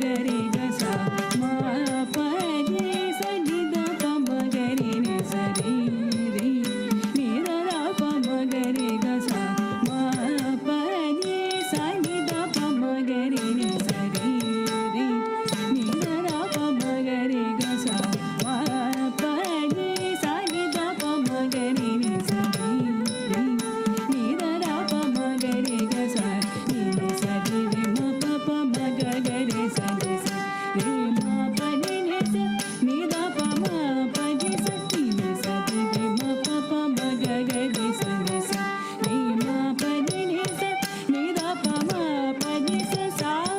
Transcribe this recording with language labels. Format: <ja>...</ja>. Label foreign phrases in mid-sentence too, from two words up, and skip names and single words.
<hi>रि ग स मा पनी सनि द प म ग रि नि स रि रि नि द द प म ग रि ग स मा पनी सनि द प म ग रि नि स रि रि नि द द प म ग रि ग स मा पनी सनि द प म ग रि नि स रि रि नि</hi> <kn>ದ ದ ಪ ಮ ಗ ರಿ ಗ ಸ ನಿ ಸ ರಿ ರಿ ಮ ಪ ಪ ಮ ಗ ಗ ರಿ ಸ ರಿ ಸ ರಿ ಮ ಪ ನಿ ನಿ ಸ ನಿ ದ ಪ ಮ ಪ ನಿ ಸ ನಿ ಸ ರಿ ರಿ ಮ ಪ ಪ ಮ ಗ ಗ ರಿ ಸ ರಿ ಸ ರಿ ಮ ಪ ನಿ ನಿ ಸ ನಿ ದ ಪ ಮ ಪ ನಿ ಸ ಸಾ</kn>